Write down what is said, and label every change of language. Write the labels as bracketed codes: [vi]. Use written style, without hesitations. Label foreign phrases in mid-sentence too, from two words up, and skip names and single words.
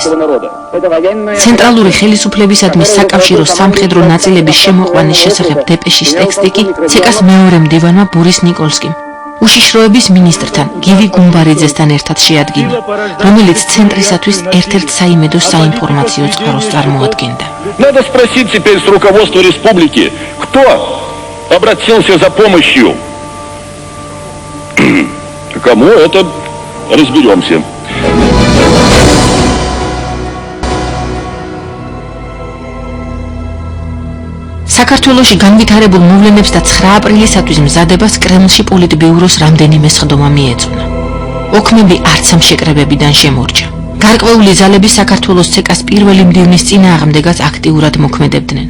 [ka] ცენტრალური ხელისუფლებისადმი საკავშირო სამხედრო ნაწილების შემოყვანის შესახებ დეპეშის ტექსტი კი ცეკას მეორე მდივანმა ბორის ნიკოლსკიმ უშიშროების მინისტრთან გივი გუმბარიძესთან ერთად შეადგინა, რომელიც ცენტრისათვის ერთ-ერთ საიმედო საინფორმაციო წყაროს წარმოადგენდა. [ru] Надо спросить теперь с руководства республики, кто обратился за помощью. Кому это разберемся. [ka] საქართველოში განვითარებულ მოვლენებს და 9 აპრილისათვის მზადებას კრემლში პოლიტბიუროს რამდენიმე სხდომა მიეწონა. ოქმები არც ამ შეკრებებიდან შემორჩა. გარკვეული ძალები საქართველოს ცეკას პირველი მდივნის წინააღმდეგაც აქტიურად მოქმედებდნენ.